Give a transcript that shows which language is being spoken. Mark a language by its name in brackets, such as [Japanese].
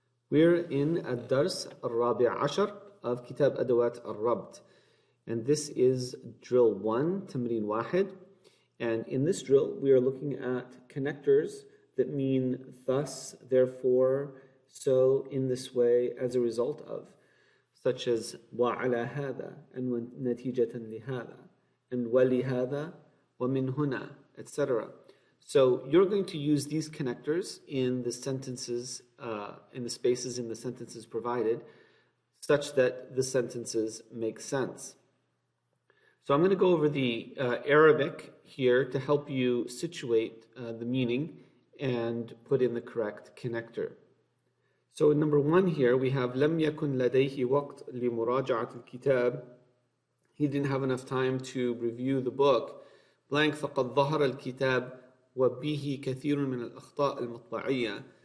[English] We're in [Arabic] الدرس الرابع عشر [English] of [Arabic] كتاب أدوات الربط, [English] and this is drill 1, [Arabic] تمرين واحد. [English] And in this drill, we are looking at connectors that mean thus, therefore, so, in this way, as a result of, such as [Arabic] وعلى هذا [English] and [Arabic] نتيجة لهذا [English] and [Arabic] ولهذا ومن هنا, [English] etc. So you're going to use these connectors in the sentences, in the spaces in the sentences provided, such that the sentences make sense. So I'm going to go over the Arabic here to help you situate the meaning and put in the correct connector. So in number 1 here we have [Arabic] لم يكن لديه وقت لمراجعة الكتاب. [English] He didn't have enough time to review the book. [Arabic] blank فقد ظهر الكتاب وبه كثير من الأخطاء المطبعية.